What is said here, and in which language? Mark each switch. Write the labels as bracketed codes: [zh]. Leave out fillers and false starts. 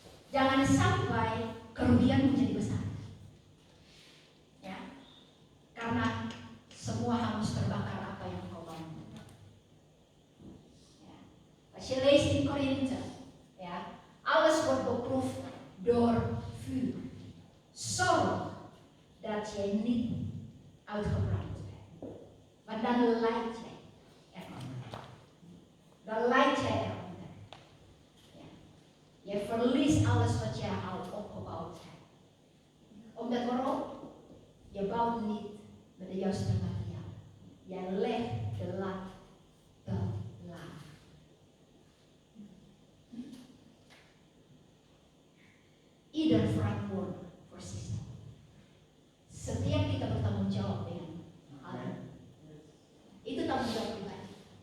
[id] Jangan sampai kerugian menjadi besar. Ya. Karena semua harus terbakar apa yang kau bangun. Ya. [nl] Als je leest in Korinthe, ja, alles wordt beproefd door vuur. Zorg dat jij niet uitgebrand bent. Want dan lijdt jij eronder. Dan lijdt jij eronder. Ja. Je verliest alles wat jij al opgebouwd hebt. Omdat waarom? Je bouwt niet met de juiste materiaal. Jij legt de lat te laag. Ieder verantwoordelijk voor zichzelf. [id] Setiap kita bertanggung jawab dengan hal itu tanggung jawab pribadi.